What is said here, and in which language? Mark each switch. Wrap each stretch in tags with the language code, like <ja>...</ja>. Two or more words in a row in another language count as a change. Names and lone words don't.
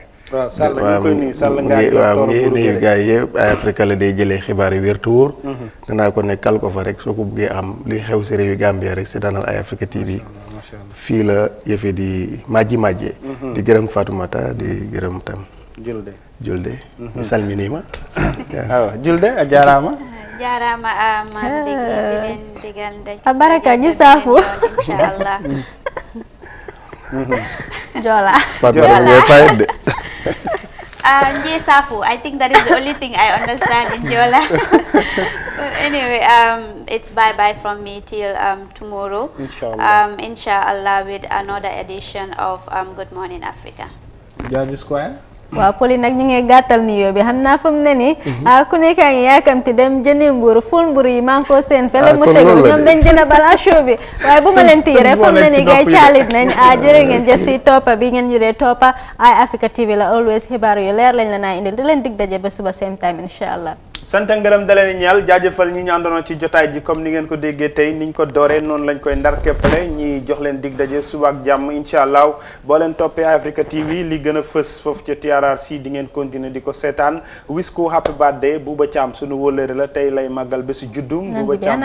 <wo>waaw Sall ñu koy nuyu Sall waaw mu ngi nuyu gars yi yëpp Eye Africa la day jëlee xibaar yu wér te wóor danaa ko ne kal ko fa rek soo ko buggee am li xew si réew yi Gambia rek si daanal Eye Africa TV fii la yëfe di majjee di gërëm Fatoumata di gërëm tam Julde</wo> <ff>mi salminima waaw Julde a jaaraama</ff> <wo>ma digal ndaj baraka ñu saafu inshallah Jola. Safu.</wo> <en>I think that is the only thing I understand in Jola. But anyway, it's bye-bye from me till tomorrow. Inshallah with another edition of Good Morning Africa. George Square.</en> <wo>waaw Poli nag ñu ngi gàttal ni yoo bi xam naa fu mu ne nii ku nekk a ngi yaakamti dem jëndi mburu ful mburu yi maa ngi ko seen fele mu tegu ñoom dañ jënd balaa show bi waaye bu ma leen tiire fu mu ne nii gay caalit nañ jërë ngeen jëf si toppa bi ngeen juree toppa Eye Africa TV la always xibaar yu leer lañ la naa indil di leen dig daje ba suba</wo> <en>same time</en> <wo>inshallah sant ngërëm da leen ñaal jaajëfal ñi ñu àndoon ci jotaay ji comme ni ngeen ko déggee tey niñ ko dooree noonu lañ koy ndar képpale ñi jox leen dig daje suba ak jàmm inshallah boo leen toppee Africa TV li gën a fës foofu ca TRRC di ngeen continuer di ko seetaan wish ko</wo> <en>happy birthday</en> <wo>Buuba Caam sunu wóllëre la tey lay màggal bésu juddum Buuba Caam</wo>